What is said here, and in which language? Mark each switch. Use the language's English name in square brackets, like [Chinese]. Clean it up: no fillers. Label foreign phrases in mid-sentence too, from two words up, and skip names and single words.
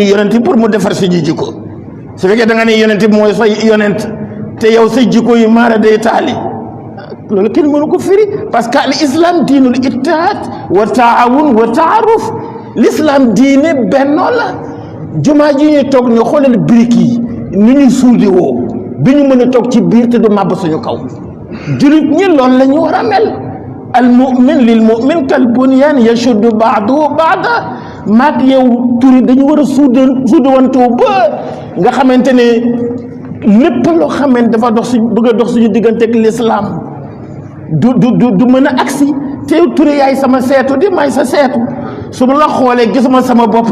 [Wolof] yonent pour mu defar suñu jikko su fekkee da nga ne yonent mooy sa yonent te yow sa jikko yi maara day taali loolu kenn mënu ko firi [French] parce que [Arabic] الإسلام دين الاتحاد والتعاون والتعارف [Wolof] l'islam diine bennoo la jumaa ji ñuy toog ñu xoolal briques yi ni ñu suudi woo bi ñu mën a toog ci biir te du màbb suñu kaw julit ñi loolu la ñu war a mel [Arabic] المؤمن للمؤمن كالبنيان يشد بعضه بعضا [Wolof] maag yow turi dañu war a suudawantoo ba nga xamante ne lépp loo xamante dafa dox suñ bëgg a dox suñu diggante ak l'islam du mën a agsi te turi yaay sama seetu di may sa seetu su ma la xoolee gisuma sama bopp